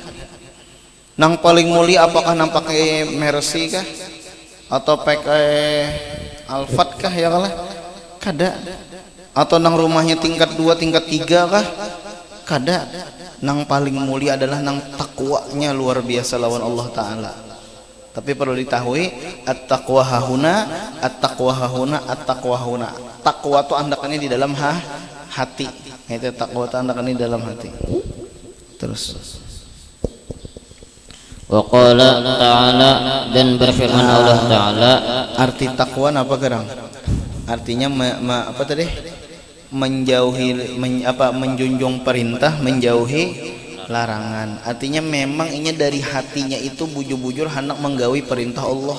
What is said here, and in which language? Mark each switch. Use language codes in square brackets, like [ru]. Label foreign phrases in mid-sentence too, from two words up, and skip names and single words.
[bjn] Nang paling mulia apakah nang pakai Mercy kah atau pakai Alphard kah ya Allah? Kada. Atau nang rumahnya tingkat 2 tingkat 3 kah? Kada. Nang paling mulia adalah nang takwanya luar biasa lawan Allah taala. [id] Tapi perlu diketahui [ar] التقوى هاهنا التقوى هاهنا التقوى هاهنا. [bjn] Takwa itu andakannya di dalam hati. Itu takwa itu andakannya di dalam hati. Terus [ar] وقال تعالى [id] dan berfirman Allah taala. [bjn] Arti takwa apa gerang? Artinya apa tadi? Menjauhi menjunjung perintah, menjauhi larangan. Artinya memang ini dari hatinya itu bujur-bujur hendak menggawi perintah Allah.